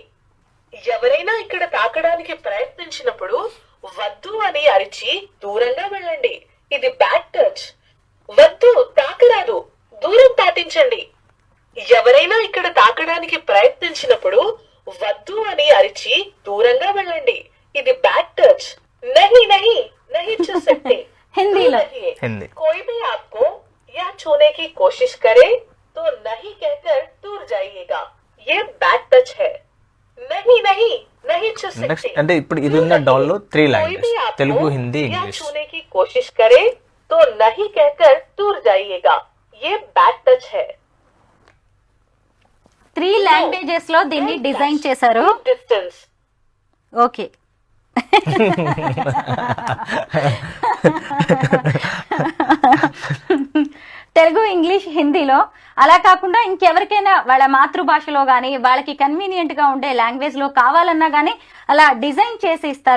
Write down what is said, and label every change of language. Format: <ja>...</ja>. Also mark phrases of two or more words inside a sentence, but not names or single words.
<te>ఎవరైనా ఇక్కడ తాకడానికి ప్రయత్నించినప్పుడు వద్దు అని అరిచి దూరంగా వెళ్ళండి. ఇది</te> <en>bad touch.</en> <te>వద్దు తాకరాదు దూరం పాటించండి. ఎవరైనా ఇక్కడ తాకడానికి ప్రయత్నించినప్పుడు వద్దు అని అరిచి దూరంగా వెళ్ళండి.</te> <hi>ఇది</hi> <en>bad touch.</en> <hi>नहीं नहीं नहीं छू सकते. हिंदी कोई भी आपको या छूने की कोशिश करे तो नहीं कहकर दूर जाइएगा. ये</hi> <en>bad touch</en> <hi>है. नहीं नहीं नहीं छू सकते.</hi> <te>నెక్స్ట్ అంటే ఇప్పుడు ఇది ఉన్న డాల్ లో 3 లాంగ్వేజ్, తెలుగు, హిందీ, ఇంగ్లీష్.</te> <hi>छूने की कोशिश करे तो नहीं कहकर दूर जाइएगा. ये</hi> <en>bad touch</en> <hi>है.</hi> <te>3 లాంగ్వేజెస్ లో దీన్ని డిజైన్ చేశారు. డిస్టెన్స్. ఓకే. తెలుగు, ఇంగ్లీష్, హిందీలో అలా కాకుండా ఇంకెవరికైనా వాళ్ళ మాతృభాషలో కానీ వాళ్ళకి కన్వీనియంట్ గా ఉండే లాంగ్వేజ్ లో కావాలన్నా కానీ అలా డిజైన్ చేసి ఇస్తారు.</te>